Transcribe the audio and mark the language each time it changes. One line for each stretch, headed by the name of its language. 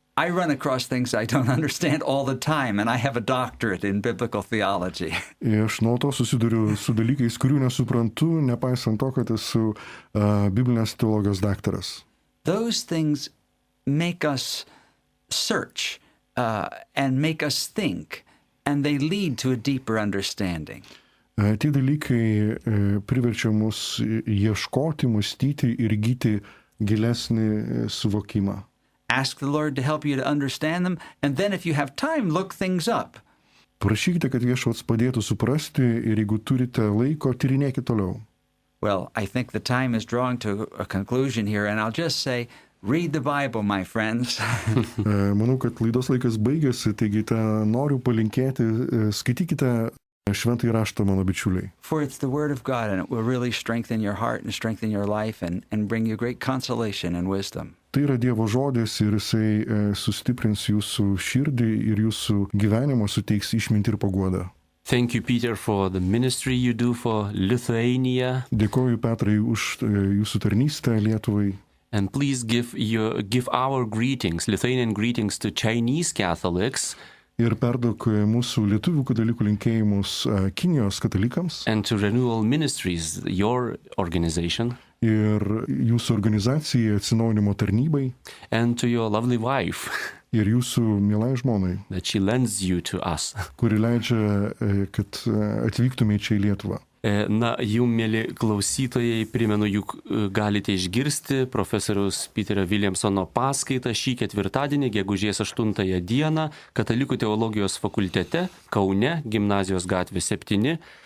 English: I run across things I don't understand all the time, and I have a doctorate in biblical theology.
Lithuanian: Aš nuolatos susiduriu su dalykais, kurių nesuprantu, nepaisant to, kad esu biblinės teologijos daktaras.
English: Those things make us search and make us think, and they lead to a deeper understanding.
Lithuanian: Tie dalykai priverčia mus ieškoti, mąstyti ir įgyti gilesnį suvokimą.
English: Ask the Lord to help you to understand them, and then if you have time, look things up.
Lithuanian: Prašykite, kad Viešpats padėtų suprasti, ir jeigu turite laiko, tyrinėkite toliau.
English: Well, I think the time is drawing to a conclusion here, and I'll just say, read the Bible, my friends.
Lithuanian: Manau, kad laidos laikas baigėsi, taigi noriu palinkėti, skaitykite šventąjį raštą, mano bičiuliai.
English: For it's the word of God, and it will really strengthen your heart and strengthen your life and bring you great consolation and wisdom.
Lithuanian: Tai yra Dievo žodis ir jisai sustiprins jūsų širdį ir jūsų gyvenimą, suteiks išmintį ir paguodą.
English: Thank you, Peter, for the ministry you do for Lithuania.
Lithuanian: Dėkoju, Petrai, už jūsų tarnystę Lietuvai.
English: And please give our greetings, Lithuanian greetings, to Chinese Catholics.
Lithuanian: Ir perduok mūsų lietuvių katalikų linkėjimus Kinijos katalikams.
English: And to Renewal Ministries, your organization.
Lithuanian: Ir jūsų organizacijai, Atsinaujinimo tarnybai.
English: And to your lovely wife.
Lithuanian: Ir jūsų mielai žmonai.
English: That she lends you to us.
Lithuanian: Kuri leidžia, kad atvyktume čia į Lietuvą. Na, jum, mėly klausytojai, primenu, juk galite išgirsti profesoriaus Peterio Williamsono paskaitą šį ketvirtadienį, gegužės 8 dieną, Katalikų teologijos fakultete, Kaune, Gimnazijos gatvė 7.